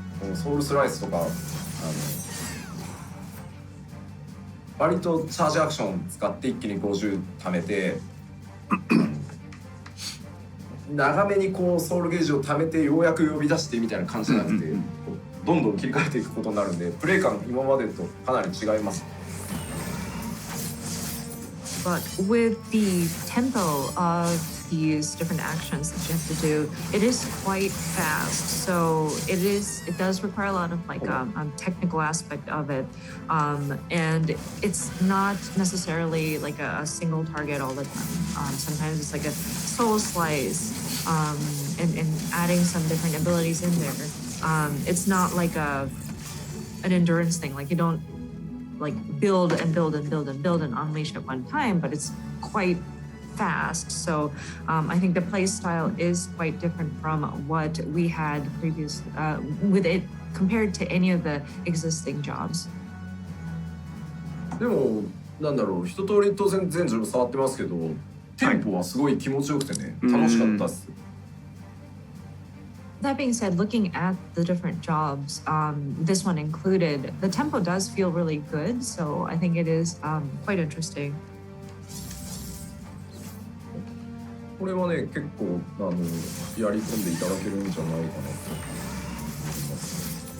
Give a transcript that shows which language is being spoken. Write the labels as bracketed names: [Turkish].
[Japanese] このソウルスライスとか割とチャージアクション使って一気に50貯めて長めにこうソウルゲージを貯めてようやく呼び出してみたいな感じじゃなくて、どんどん切り替えていくことになるんでプレイ感今までとかなり違います。 [English] But with the tempo of these different actions that you have to do, it is quite fast. So it does require a lot of like technical aspect of it, and it's not necessarily like a single target all the time. Sometimes it's like a soul slice, and adding some different abilities in there. It's not like an endurance thing. Like you don't like build and build and build and build and unleash at one time, but it's quite fast. So I think the play style is quite different from what we had previous with it compared to any of the existing jobs. [Japanese] でもなんだろう、一通り当然全ジョブ触ってますけど、テンポはすごい気持ちよくてね、楽しかったっす。 [English] That being said, looking at the different jobs, this one included, the tempo does feel really good. So I think it is quite interesting. [Japanese] これはね、結構やり込んでいただけるんじゃないかなと思います。